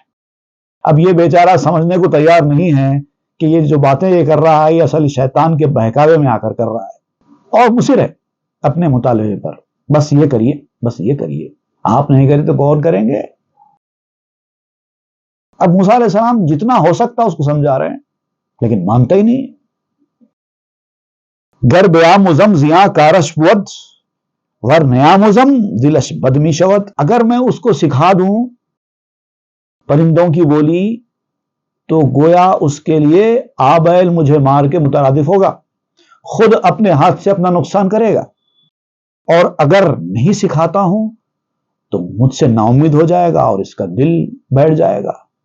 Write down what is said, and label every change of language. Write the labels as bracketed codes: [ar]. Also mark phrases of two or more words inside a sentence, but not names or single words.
[ur] اب یہ بیچارہ سمجھنے کو تیار نہیں ہے کہ یہ جو باتیں یہ کر رہا ہے یہ اصل شیطان کے بہکاوے میں آ کر رہا ہے اور مصر ہے اپنے مطالبے پر. بس یہ کریے، بس یہ کریے. آپ نہیں کریں تو کون کریں گے؟ اب موسیٰ علیہ السلام جتنا ہو سکتا اس کو سمجھا رہے ہیں لیکن مانتا ہی نہیں. [fa] گر بیا مزم زیاں کارش بود ور نیا مزم دلش بدمی شود. [ur] اگر میں اس کو سکھا دوں پرندوں کی بولی تو گویا اس کے لیے آبیل مجھے مار کے مترادف ہوگا، خود اپنے ہاتھ سے اپنا نقصان کرے گا. اور اگر نہیں سکھاتا ہوں تو مجھ سے نا امید ہو جائے گا اور اس کا دل بیٹھ جائے گا.